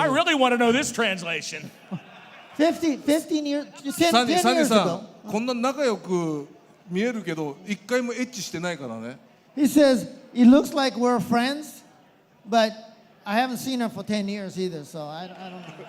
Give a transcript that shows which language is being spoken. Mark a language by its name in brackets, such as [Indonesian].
[English] I really want to know this translation. 15 years, 10 years ago. [Japanese] こんな仲良く見えるけど、一回もエッチしてないからね。 [English] He says, it looks like we're friends, but I haven't seen her for 10 years either, so I don't know.